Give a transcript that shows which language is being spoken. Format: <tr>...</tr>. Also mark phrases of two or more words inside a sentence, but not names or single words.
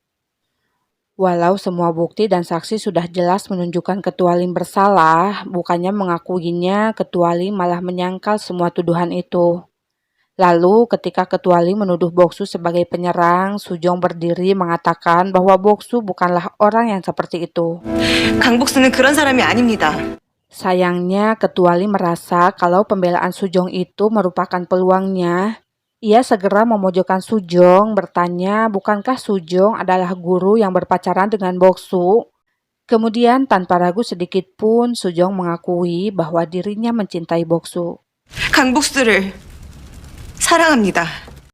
<id>Walau semua bukti dan saksi sudah jelas menunjukkan Ketua Lim bersalah, bukannya mengakuinya, Ketua Lim malah menyangkal semua tuduhan itu. Lalu ketika Ketua Lim menuduh Boksu sebagai penyerang, Sujong berdiri mengatakan bahwa Boksu bukanlah orang yang seperti itu.</id> <ko>강복수는 그런 사람이 아닙니다.</ko> <id>Sayangnya Ketua Lim merasa kalau pembelaan Sujong itu merupakan peluangnya. Ia segera memojokkan Sujong, bertanya bukankah Sujong adalah guru yang berpacaran dengan Boksu? Kemudian tanpa ragu sedikit pun Sujong mengakui bahwa dirinya mencintai Boksu.</id> <ko>강복수를 사랑합니다.</ko>